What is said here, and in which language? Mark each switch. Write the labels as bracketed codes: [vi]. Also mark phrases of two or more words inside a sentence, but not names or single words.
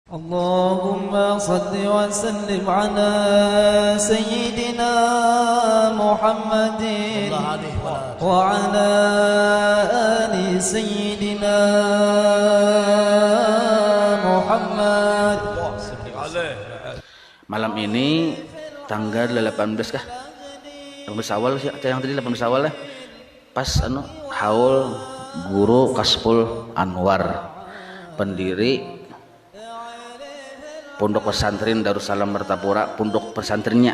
[ar] اللهم صل وسلم على سيدنا محمد وعلى آل سيدنا Muhammad. [bjn] Malam ini tanggal 18 kah? 18 awal sih, yang tadi 18 awal lah. Pas haul Guru Kasful Anwar, pendiri Pondok Pesantren Darussalam Mertapura, pondok pesantrennya.